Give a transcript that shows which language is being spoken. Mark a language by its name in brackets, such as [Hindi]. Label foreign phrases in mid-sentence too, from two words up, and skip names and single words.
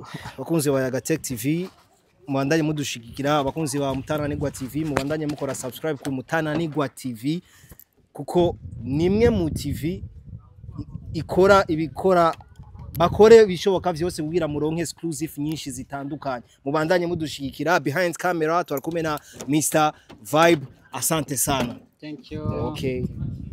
[Rundi] Bakunzi ba Yaga Tech TV mubandanye mudushigikira, abakunzi ba Mutananirwa TV mubandanye mukora subscribe ku Mutananirwa TV kuko nimwe mu TV ikora ibikora bakore bishoboka vyose kugira muronke exclusive nyinshi zitandukanye. Mubandanye mudushigikira, [English] behind camera [Rundi] twarakumena Mr Vibe, [Swahili] asante sana. [English] Thank you. Okay.